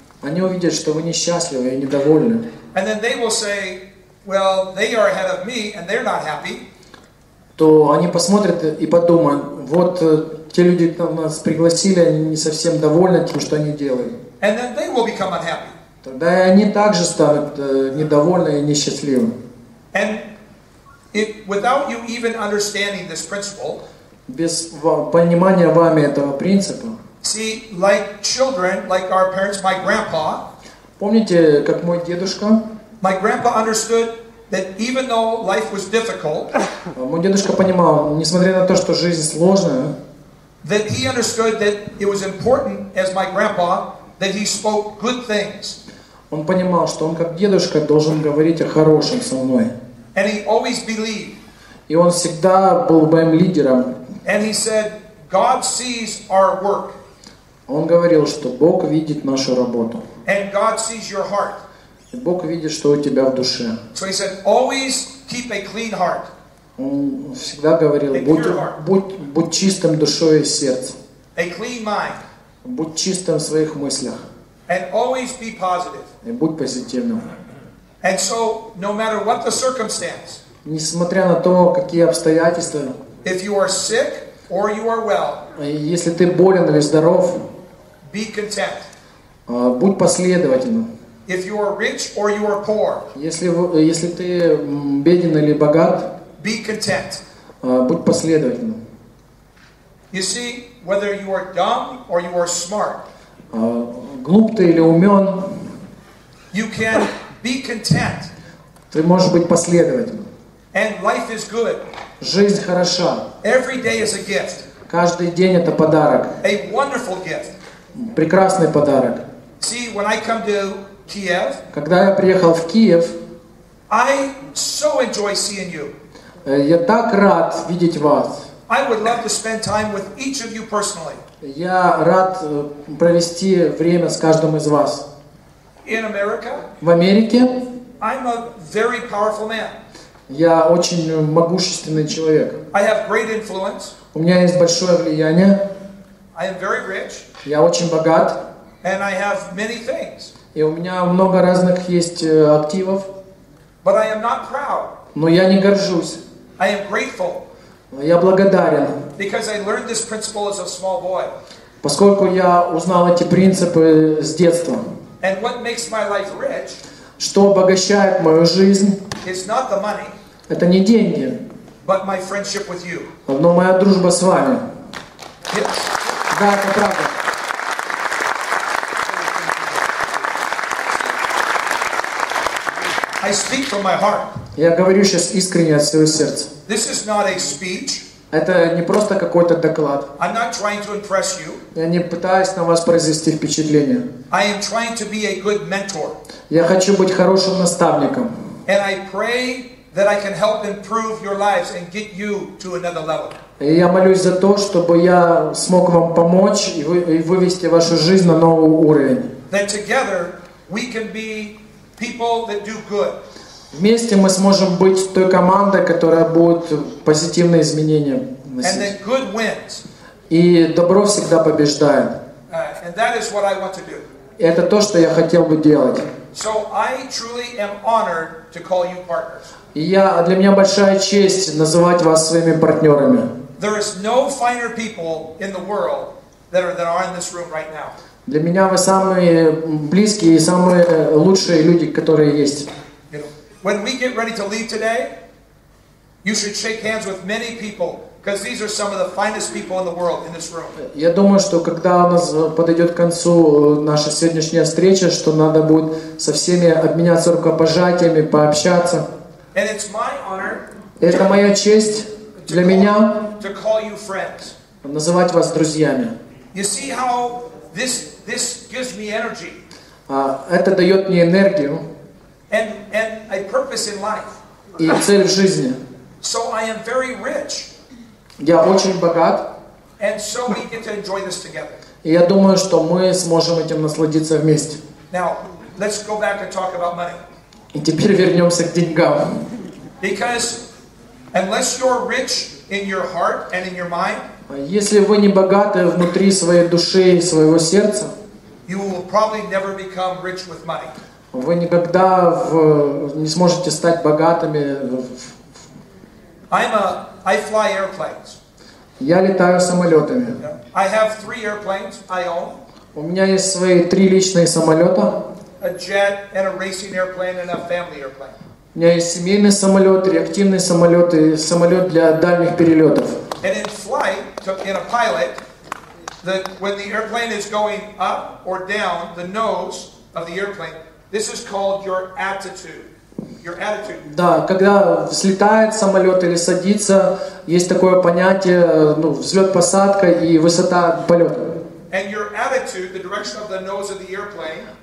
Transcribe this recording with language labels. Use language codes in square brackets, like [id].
[ru] Они увидят, что вы несчастливы и недовольны. [en] And then they will say, well, they are ahead of me and they're not happy. [ru] То они посмотрят и подумают, вот те люди, которые нас пригласили, они не совсем довольны тем, что они делают. [en] And then they will become unhappy. [ru] Тогда и они также станут недовольны и несчастливы. [en] And without you even understanding this principle, [ru] без понимания вами этого принципа, [en] see, like children, like our parents, my grandpa, [ru] помните, как мой дедушка, [en] my grandpa understood that even though life was difficult, [ru] мой дедушка понимал, несмотря на то, что жизнь сложная, [en] that he understood that it was important, as my grandpa, that he spoke good things. [ru] Он понимал, что он как дедушка должен говорить о хорошем со мной. [en] And he always believed. [ru] И он всегда был моим лидером. [en] And he said, God sees our work. [ru] Он говорил, что Бог видит нашу работу. [en] And God sees your heart. [ru] И Бог видит, что у тебя в душе. [en] So he said, always keep a clean heart. [ru] Он всегда говорил, будь чистым душой и сердцем. [en] A clean mind. [ru] Будь чистым в своих мыслях. [en] And always be positive. [ru] И будь позитивным. [en] And so, no matter what the circumstance, [ru] несмотря на то, какие обстоятельства, [en] if you are sick or you are well, [ru] если ты болен или здоров, [en] be content. [ru] Будь последовательным. [en] If you are rich or you are poor, [ru] если ты беден или богат, [en] be content. [ru] Будь последовательным. [en] You see, whether you are dumb or you are smart, [ru] глуп ты или умен, [en] you can be content. [ru] Ты можешь быть последовательным. [en] And life is good. [ru] Жизнь хороша. [en] Every day is a gift. [ru] Каждый день это подарок. [en] A wonderful gift. [ru] Прекрасный подарок. [en] See, when I come to Kiev, [ru] когда я приехал в Киев, [en] I so enjoy seeing you. [ru] Я так рад видеть вас. [en] I would love to spend time with each of you personally. [ru] Я рад провести время с каждым из вас. [en] In America, [ru] в Америке [en] I'm a very powerful man. [ru] Я очень могущественный человек. [en] I have great influence. [ru] У меня есть большое влияние. [en] I am very rich. [ru] Я очень богат. [en] And I have many things. [ru] И у меня много разных есть активов. [en] But I am not proud. [ru] Но я не горжусь. [en] I am grateful. [ru] Я благодарен. [en] Because I learned this principle as a small boy. [ru] Поскольку я узнал эти принципы с детства. [en] And what makes my life rich? [ru] Что обогащает мою жизнь? [en] It's not the money. [ru] Это не деньги. [en] But my friendship with you. [ru] Но моя дружба с вами. [en] Yes. [ru] Да, это правда. [en] I speak from my heart. [ru] Я говорю сейчас искренне от своего сердца. [en] This is not a speech. [ru] Это не просто какой-то доклад. [en] I'm not trying to impress you. [ru] Я не пытаюсь на вас произвести впечатление. [en] I am trying to be a good mentor. [ru] Я хочу быть хорошим наставником. [en] And I pray that I can help improve your lives and get you to another level. [ru] И я молюсь за то, чтобы я смог вам помочь и вывести вашу жизнь на новый уровень. [en] That together we can be people that do good. [ru] Вместе мы сможем быть той командой, которая будет позитивные изменения [en] And that good wins. [ru] И добро всегда побеждает. [en] And that is what I want to do. [ru] И это то, что я хотел бы делать. [en] So I truly am honored to call you partners. [ru] И для меня большая честь называть вас своими партнерами. [en] There is no finer people in the world that are in this room right now. [ru] Для меня вы самые близкие и самые лучшие люди, которые есть. [en] When we get ready to leave today, you should shake hands with many people, because these are some of the finest people in the world in this room. [ru] Я думаю, что когда у нас подойдет к концу наша сегодняшняя встреча, что надо будет со всеми обменяться рукопожатиями, пообщаться. [en] And it's my honor. [ru] Это моя честь для меня [en] to call you friends. [ru] Называть вас друзьями. [en] You see how this gives me energy. [ru] Это дает мне энергию. [en] And a purpose in life. [ru] И цель в жизни. [en] So I am very rich. [ru] Я очень богат. [en] And so we get to enjoy this together. [ru] И я думаю, что мы сможем этим насладиться вместе. [en] Now, let's go back and talk about money. [ru] И теперь вернемся к деньгам. [en] Because unless you're rich in your heart and in your mind, [ru] если вы не богаты внутри своей души и своего сердца, [en] you will probably never become rich with money. [ru] Вы никогда не сможете стать богатыми. [en] I fly airplanes. [ru] Я летаю самолетами. [en] I have 3 airplanes I own. [ru] У меня есть свои 3 личные самолета. [en] A jet and a racing airplane and a family airplane. [ru] У меня есть семейный самолет, реактивный самолет и самолет для дальних перелетов. [en] And in flight, in a pilot, when the airplane is going up or down, the nose of the airplane, this is called your attitude. Your attitude. [ru] Да, когда взлетает самолет или садится, есть такое понятие, взлет-посадка и высота полета. [en] And your attitude, the direction of the nose of the airplane.